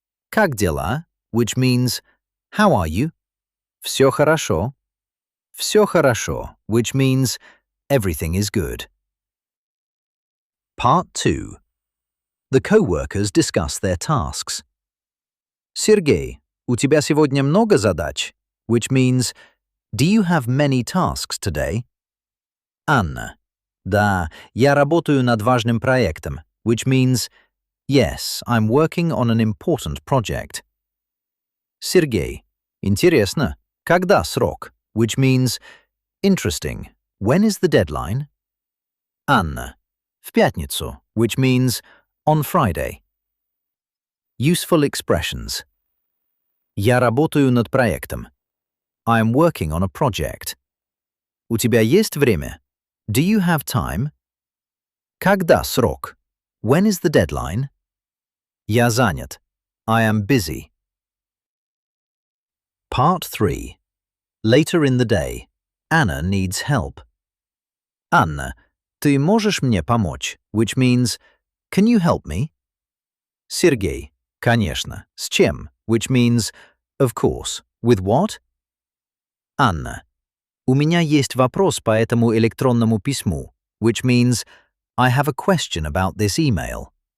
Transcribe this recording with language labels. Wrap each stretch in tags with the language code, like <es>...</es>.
<ru>Как дела,</ru> <en>which means, how are you?</en> <ru>Все хорошо. Все хорошо,</ru> <en>which means, everything is good. Part 2. The co-workers discuss their tasks.</en> <ru>Sergey, у тебя сегодня много задач?</ru> <en>Which means, do you have many tasks today? Anna.</en> <ru>Да, я работаю над важным проектом,</ru> <en>which means, yes, I'm working on an important project.</en> <ru>Sergey. Интересно. Когда срок?</ru> <en>Which means, interesting. When is the deadline? Anna.</en> <ru>В пятницу,</ru> <en>which means, on Friday. Useful expressions.</en> <ru>Я работаю над проектом.</ru> <en>I am working on a project.</en> <ru>У тебя есть время?</ru> <en>Do you have time?</en> <ru>Когда срок?</ru> <en>When is the deadline?</en> <ru>Я занят.</ru> <en>I am busy. Part 3. Later in the day, Anna needs help.</en> <ru>Anna, ты можешь мне помочь?</ru> <en>Which means, can you help me?</en> <ru>Сергей, конечно. С чем?</ru> <en>Which means, of course. With what?</en> <ru>Анна, у меня есть вопрос по этому электронному письму,</ru> <en>which means, I have a question about this email.</en>